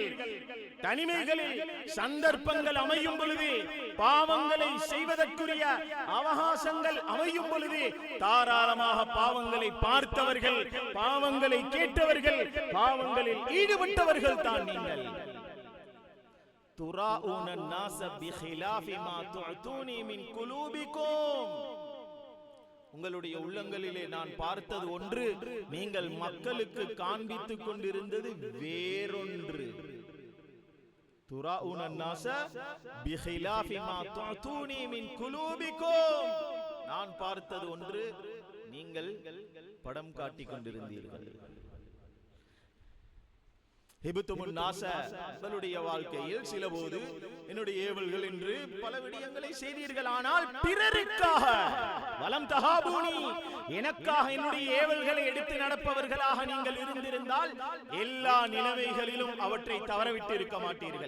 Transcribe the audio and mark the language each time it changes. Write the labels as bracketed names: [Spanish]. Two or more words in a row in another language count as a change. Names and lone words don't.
[Tamil] தனிமைகளில் சந்தர்ப்பங்கள் அமையும் பொழுது, பாவங்களை செய்வதற்குரிய அவகாசங்கள் அமையும் பொழுது தாராளமாக பாவங்களை பார்த்தவர்கள், பாவங்களை கேட்டவர்கள், பாவங்களில் ஈடுபட்டவர்கள் தான் நீங்கள். [Arabic] துராஊன الناس بخلاف ما تعطوني من قلوبكم, [Tamil] உங்களுடைய உள்ளங்களிலே நான் பார்த்தது ஒன்று, நீங்கள் மக்களுக்கு காண்பித்துக் கொண்டிருந்தது வேறொன்று. [Arabic] துராஊன الناس بخلاف ما تعطوني من قلوبكم, [Tamil] நான் பார்த்தது ஒன்று, நீங்கள் படம் காட்டிக் கொண்டிருந்தீர்கள். உங்களுடைய வாழ்க்கையில் சில போது என்னுடைய ஏவல்கள் என்று பல விடயங்களை செய்தீர்கள், ஆனால் பிறருக்காக [Arabic] ولم تهابوني, [Tamil] எனக்காக என்னுடைய ஏவல்களை எடுத்து நடப்பவர்களாக நீங்கள் இருந்திருந்தால் எல்லா நிலைமைகளிலும் அவற்றை தவறவிட்டு இருக்க மாட்டீர்கள்.